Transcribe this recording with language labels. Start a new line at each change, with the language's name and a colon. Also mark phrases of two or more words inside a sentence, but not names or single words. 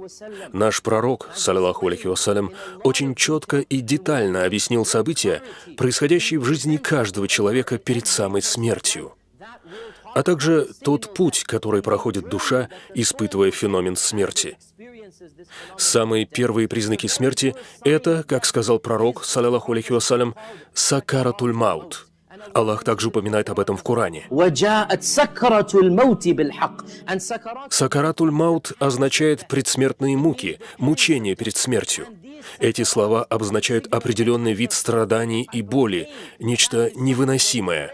Russian: Наш пророк,
Arabic: صلى الله عليه وسلم,
Russian: очень четко и детально объяснил события, происходящие в жизни каждого человека перед самой смертью, а также тот путь, который проходит душа, испытывая феномен смерти. Самые первые признаки смерти — это, как сказал пророк,
Arabic: صلى الله عليه وسلم, «سكرات الموت».
Russian: Аллах также упоминает об этом в Коране.
Arabic: سكرات الموت
Russian: означает предсмертные муки, мучения перед смертью. Эти слова обозначают определенный вид страданий и боли, нечто невыносимое.